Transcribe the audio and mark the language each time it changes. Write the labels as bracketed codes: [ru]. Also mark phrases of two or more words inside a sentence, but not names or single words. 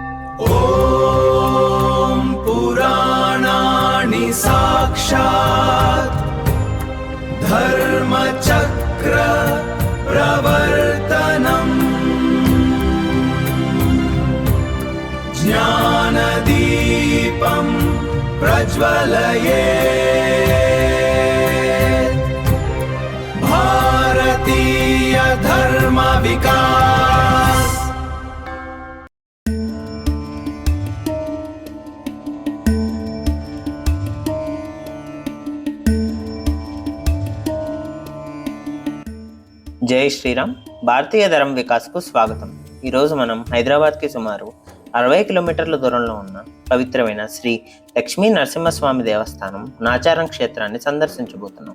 [sa] ॐ पुराणानि साक्षात् धर्मचक्र प्रवर्तनम् ज्ञानदीपं प्रज्वलयेत् भारतीय धर्म विकास। [te] జై శ్రీరామ్. భారతీయ ధర్మ వికాస్కు స్వాగతం. ఈరోజు మనం హైదరాబాద్కి సుమారు 60 కిలోమీటర్ల దూరంలో ఉన్న పవిత్రమైన శ్రీ లక్ష్మీ నరసింహస్వామి దేవస్థానం నాచారం క్షేత్రాన్ని సందర్శించబోతున్నాం.